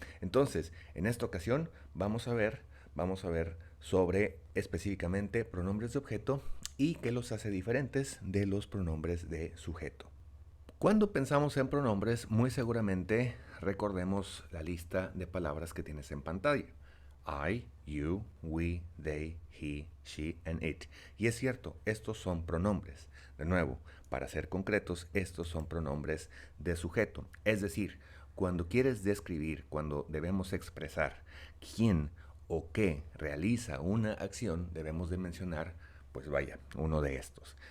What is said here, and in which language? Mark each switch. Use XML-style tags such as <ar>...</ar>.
<es>Entonces, en esta ocasión vamos a ver sobre específicamente pronombres de objeto y qué los hace diferentes de los pronombres de sujeto. Cuando pensamos en pronombres, muy seguramente recordemos la lista de palabras que tienes en pantalla.</es> <en>I, you, we, they, he, she and it.</en> <es>Y es cierto, estos son pronombres. De nuevo, para ser concretos, estos son pronombres de sujeto. Es decir, cuando quieres describir, cuando debemos expresar quién o qué realiza una acción, debemos de mencionar, pues vaya, uno de estos.</es>